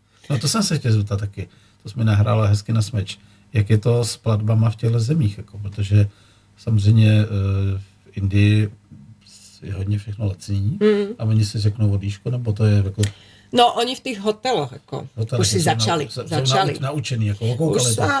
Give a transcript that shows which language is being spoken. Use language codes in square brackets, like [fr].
[cs] No to jsem se chtěl zeptat taky. To jsme nahrála hezky na smeč. Jak je to s platbama v těchto zemích? Jako, protože samozřejmě v Indii je hodně všechno lacení a oni si řeknou o dýško, nebo to je jako... [sk] No, oni v tých hoteloch, ako, už si začali. [cs] Jsou naučení, jako okoukali to.